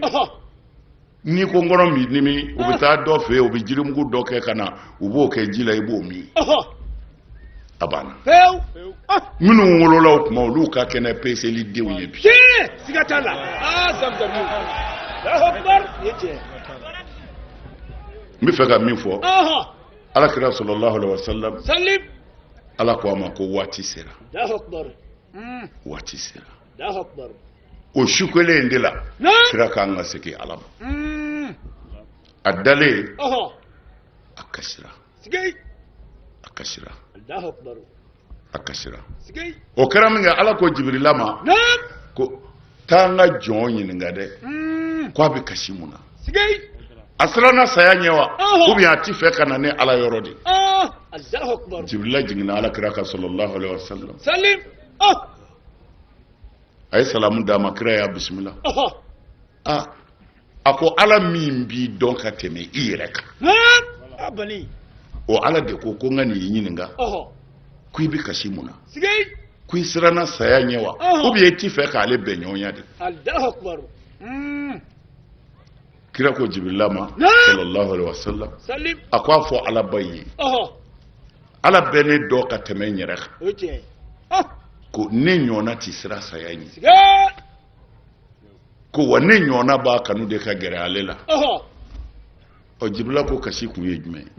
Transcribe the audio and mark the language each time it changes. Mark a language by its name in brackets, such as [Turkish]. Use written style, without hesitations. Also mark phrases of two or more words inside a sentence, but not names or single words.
[Bambara] N'i ko n kɔnɔ min dimi u bɛ taa dɔ fɛ yen u bɛ jirimugu dɔ kɛ ka na u b'o kɛ ji la i b'o min. A banna. Fewu. Minnu wolola o tuma olu ka kɛnɛ peseli denw ye bi. Tiɲɛ. Siga t'a la. Zamzamiw. [Arabic] الله أكبر. [Bambara] O ye tiɲɛ. N bɛ fɛ ka min fɔ. Alakira [Arabic] صلى الله عليه وسلم. [Bambara] Salim. Ala ko a ma ko waati sera. [Arabic] الله أكبر. [Bambara] Waati sera. [Arabic] الله أكبر. [Bambara] O su kelen in de la. Kira k'an ka segin Ala ma. A dalen. A kasira. Sigei. A kasira. [Arabic] الله أكبر. [Bambara] A kasira. Sigei. O kɛra min kɛ Ala ko Jibirila ma. Ko taa n ka jɔn ɲininka dɛ. Ko a bɛ kasi mun na. Sigei. A siranna saya ɲɛ wa. [French] ou bien [Bambara] a ti fɛ ka na ni Ala yɔrɔ de. [Arabic] الله أكبر. [Bambara] Jibirila jiginna Alakira kan [Arabic] صلى الله عليه وسلم. [Bambara] Salim. A ye salamu d'a ma kira y'a bisimila. A ko Ala min b'i dɔn ka tɛmɛ i yɛrɛ kan. Bani. O Ala de ko ko n ka nin ɲininka. Ko i bɛ kasi mun na. Sigei. Ko i siranna saya ɲɛ wa. [French] ou bien [Bambara] i ti fɛ k'ale bɛn ɲɔgɔnya de. [Arabic] الله أكبر. [Bambara] Kira ko Jibirila ma [Arabic] صلى الله عليه وسلم. [Bambara] Salim. A ko a fɔ Ala ba ye. Ala bɛ ne dɔn ka tɛmɛ n yɛrɛ kan. O tiɲɛ. Ko ne ɲɔgɔnna ti sira saya ɲɛ. Sigei. Ko wa ne ɲɔgɔnna b'a kanu de ka gɛrɛ ale la. Jibirila ko kasi kun ye jumɛn ye.